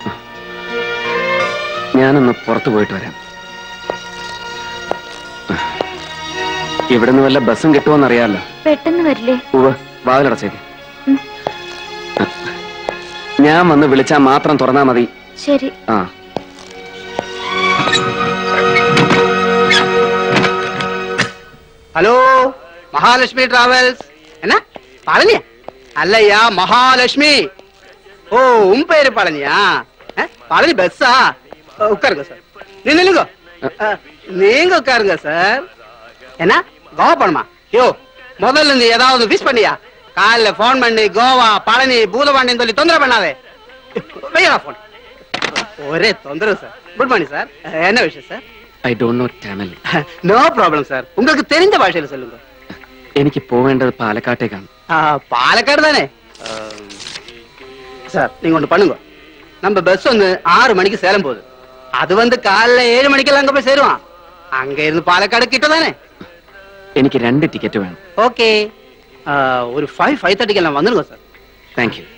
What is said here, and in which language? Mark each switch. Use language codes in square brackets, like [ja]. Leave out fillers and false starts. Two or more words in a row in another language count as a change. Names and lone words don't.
[ml] ഞാനൊന്ന് പുറത്തു പോയിട്ട് വരാം. ഇവിടുന്ന് വല്ല ബസ്സും കിട്ടുമോന്നറിയാലോ. പെട്ടെന്ന് വരില്ലേ? ഉവ്വ്, വാതിലടച്ചേക്ക്. ഞാൻ വന്ന് വിളിച്ചാൽ മാത്രം തുറന്നാ മതി. ശരി. ആ, [ta] ஹலோ, மகாலட்சுமி டிராவல்ஸ். என்ன பழனியா? அல்லையா, மகாலட்சுமி. ஓ, உன் பேரு பழனியா? பழனி பஸ்ஸா? உட்காருங்க சார். நில்லுங்க, நீங்க உட்காருங்க சார். என்ன கோவா பணமா? யோ, முதல்ல நீ ஏதாவது மிஸ் பண்ணியா? காலைல போன் பண்ணி கோவா பழனி பூதபாண்டின்னு சொல்லி தொந்தரவு பண்ணாதே. வையா போன். ஒரே தொந்தரவு சார். [en] good morning sir. [ta] என்ன விஷயம் சார்? [en] I don't know Tamil. No problem sir. [ta] உங்களுக்கு தெரிஞ்ச பாஷையில சொல்லுங்க. [ml] എനിക്ക് പോവേണ്ടത് പാലക്കാട്ടേക്കാണ്. [ta] പാലക്കാട് தானே சார். நீங்க ஒண்ணு பண்ணுங்க. நம்ம பஸ் வந்து 6 மணிக்கு சேலம் போகுது. அது வந்து காலைல 7 மணிக்கெல்லாம் அங்க போய் சேருவான். அங்க இருந்து பாலக்காடு கிட்ட தானே? [ml] എനിക്ക് 2 ടിക്കറ്റ് വേണം. [ta] ஓகே, ஒரு 5:30 எல்லாம் வந்துருங்க சார். [en] Thank you.